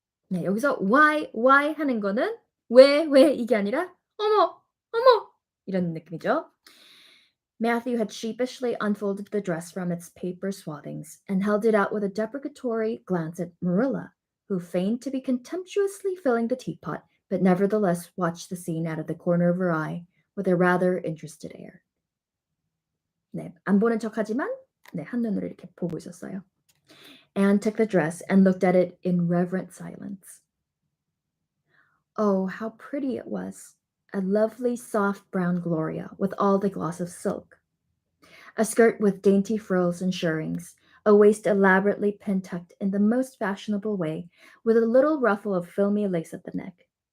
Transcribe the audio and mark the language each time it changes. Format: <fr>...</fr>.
<ko>네, 여기서 why 하는 거는 왜 이게 아니라 어머 이런 느낌이죠.</ko> <en>Matthew had sheepishly unfolded the dress from its paper swathings and held it out with a deprecatory glance at Marilla, who feigned to be contemptuously filling the teapot, but nevertheless watched the scene out of the corner of her eye with a rather interested air.</en> <ko>네, 안 보는 척하지만 네, 한눈으로 이렇게 보고 있었어요.</ko> <en>Anne took the dress and looked at it in reverent silence. Oh, how pretty it was! A lovely, soft brown Gloria with all the gloss of silk. A skirt with dainty frills and shirrings, a waist elaborately pin-tucked in the most fashionable way, with a little ruffle of filmy lace at the neck.</en>